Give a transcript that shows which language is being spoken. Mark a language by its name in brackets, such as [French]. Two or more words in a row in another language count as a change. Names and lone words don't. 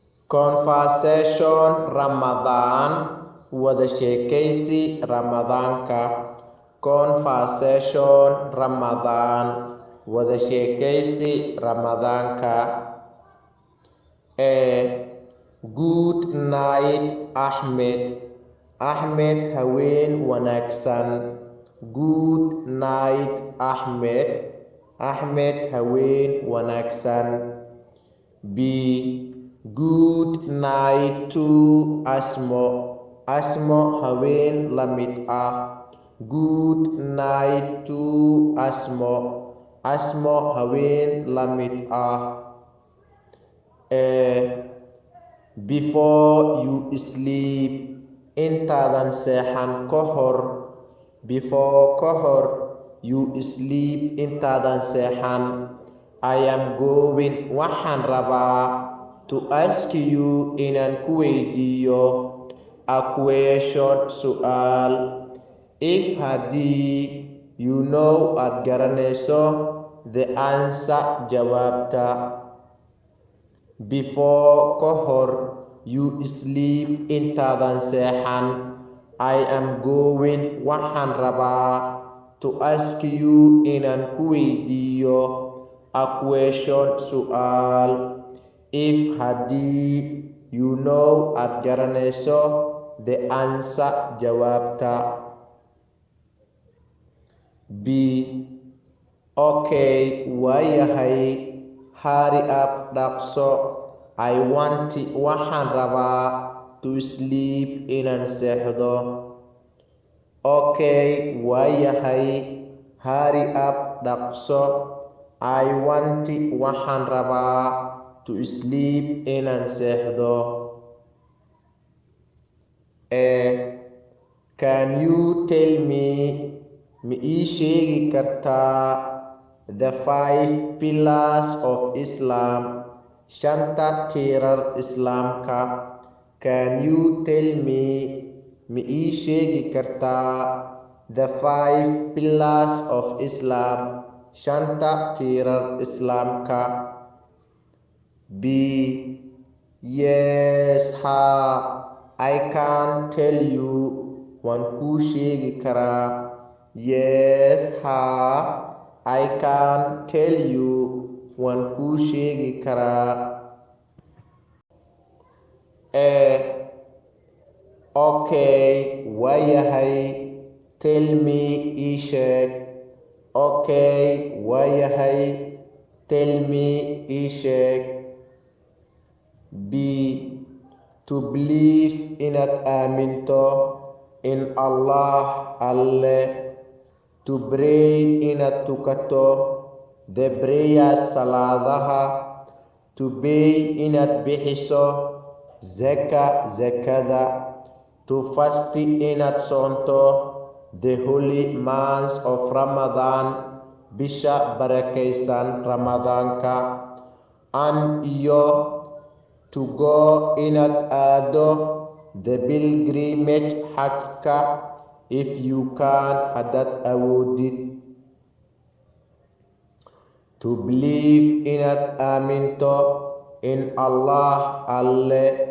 [English] Conversation Ramadan, [Somali] wada sheekaysi Ramadaanka. Conversation Ramadan, wada sheekaysi Ramadaanka. [English] Good night Ahmed. [Somali] Ahmed haween wanaagsan. [English] Good night Ahmed. [Somali] Ahmed haween wanaagsan. [English] B. Good night to Asmo. [Somali] Asmo haween la mid ah. [English] Good night to Asmo. [Somali] Asmo haween la mid ah. [English] Before you sleep, [Somali] intaadan seexan ka hor. [English] Before [Somali] ka hor [English] you sleep, [Somali] intaadan seexan. [English] I am going, [Somali] waxaan rabaa, [English] to ask you, [Somali] inaan ku weydiiyo, [English] a question, su'aal. If haddii you know [Somali] aad garanayso, [English] the answer, [Somali] jawaabta. [English] Before [Somali] ka hor [English] you sleep, [Somali] intaadan seexan. [English] I am going, [Somali] waxaan rabaa, [English] to ask you, [Somali] inaan ku weydiiyo, [English] a question, su'aal. If haddii you know [Somali] aad garanayso, [English] the answer, [Somali] jawaabta. [English] B. Okay, waayahay. Hurry up, dhaqso. I want, [Somali] waxaan rabaa, [English] to sleep, [Somali] inaan seexdo. [English] Okay, waayahay. Hurry up, dhaqso. I want, [Somali] waxaan rabaa, [English] to sleep, [Somali] inaan seexdo. [English] Can you tell me, [Somali] ma ii sheegi kartaa, [English] the 5 pillars of Islam, [Somali] shanta tiirar Islaamka? [English] Can you tell me, [Somali] ma ii sheegi kartaa, [English] the 5 pillars of Islam, [Somali] shanta tiirar Islaamka? [English] B. Yes, I can tell you, [Somali] waan kuu sheegi karaa. [English] Yes, I can tell you, [Somali] waan kuu sheegi karaa. [English] Okay, waayahay. Tell me, [Somali] ii sheeg. Okay, waayahay. [English] Tell me, [Somali] ii sheeg. B. [English] To believe, [Somali] inaad aaminto, [English] in Allah, [Somali] alle. [English] To pray, [Somali] inaad tukato, [English] the prayers, salaadaha. To pay, [Somali] inaad bixiso, zaka, zakada. [English] To fast, [Somali] inaad soonto, [English] the holy months of Ramadan, [Somali] bisha barakaysan Ramadaanka. [English] And iyo, to go, [Somali] inaad aado, [English] the pilgrimage, xajka, if you can, [Somali] haddaad awoodid. [English] To believe, [Somali] inaad aaminto, [English] in Allah, [Somali] alle.